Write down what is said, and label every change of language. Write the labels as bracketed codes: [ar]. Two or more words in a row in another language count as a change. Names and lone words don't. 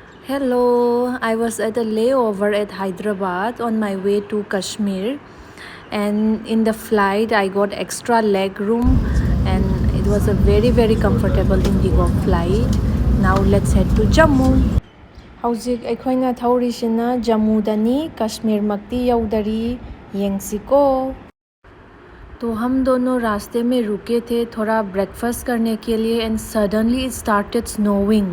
[en] Hello, I was at a layover at Hyderabad on my way to Kashmir, and in the flight I got extra leg room, and it was a very comfortable Indigo flight. Now let's head to Jammu. [mni] Hauzik aikoina thaurisina Jammu dani Kashmir makti yaudari yengsiko. [hi] तो हम दोनों रास्ते में रुके थे थोड़ा ब्रेकफास्ट करने के लिए [en] and suddenly it started snowing.